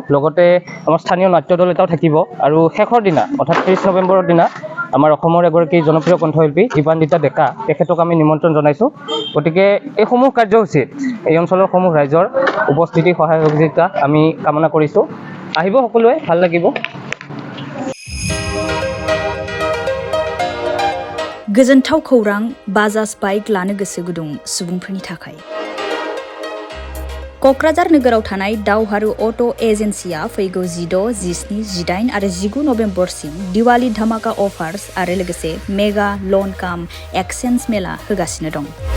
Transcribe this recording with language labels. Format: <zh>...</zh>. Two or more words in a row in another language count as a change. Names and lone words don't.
<as>লগতে আমাৰ স্থানীয় নাট্য দল এটাও থাকিব। আৰু শেষৰ দিনা অৰ্থাৎ 30 নৱেম্বৰৰ দিনা আমাৰ অসমৰ এগৰাকী জনপ্ৰিয় কণ্ঠশিল্পী দীপান্বিতা ডেকা, তেখেতক আমি নিমন্ত্ৰণ জনাইছোঁ। গতিকে এইসমূহ কাৰ্যসূচীত এই অঞ্চলৰ সমূহ ৰাইজৰ উপস্থিতি সহায় সহযোগিতা আমি কামনা কৰিছোঁ। আহিব সকলোৱে, ভাল লাগিব।</as> <brx>गोजोनथाव खौरां बाजाज बाइक लानो गोसो गुदुं सुबुंफोरनि थाखाय। क'क्राझार नोगोराव थानाय दावहारु अट' एजेन्सिया फैगौ 16, 17, 18 आरो 19 नबेम्बरसिम दिवाली धामाका अफार्स आरो लोगोसे</brx> <en>mega loan cum exchange</en> <brx>मेला होगासिनो दं।</brx>